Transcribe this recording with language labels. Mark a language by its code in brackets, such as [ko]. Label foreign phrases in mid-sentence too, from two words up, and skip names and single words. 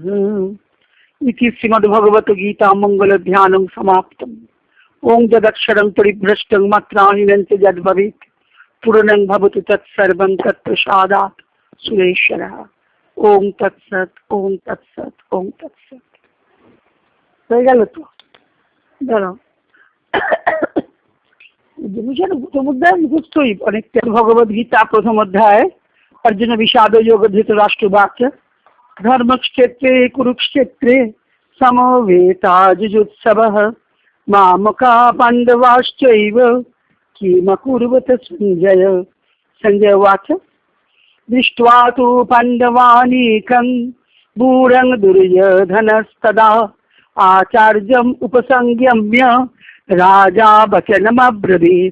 [sa] इति श्रीमद्भगवद्गीता मंगलध्यानं समाप्तम्। ओं यदक्षरं परिभ्रष्टं मात्राहीनं च यद्भवेत् पूर्णं भवतु तत्सर्वं तत्प्रसादात् सुरेश्वरः। ओं तत्सत् ओं तत्सत् ओं तत्सत्। [bn] হয়ে গেল তো দাঁড়াও জিনিসের সমুদ্রে মুখস্থই অনেকটা। ভগবদ্গীতা প্রথম অধ্যায় अर्जुन विषाद योग धृतराष्ट्रवाक्य। [sa] धर्मक्षेत्रे कुरुक्षेत्रे समवेताजुजुत्सवः मामका पाण्डवाश्चैव किमकुर्वत संजय। संजय उवाच दृष्ट्वा तु पाण्डवानीकं दूरं दुर्योधनस्तदा आचार्यम् उपसंगम्य राजा वचनमब्रवीत्।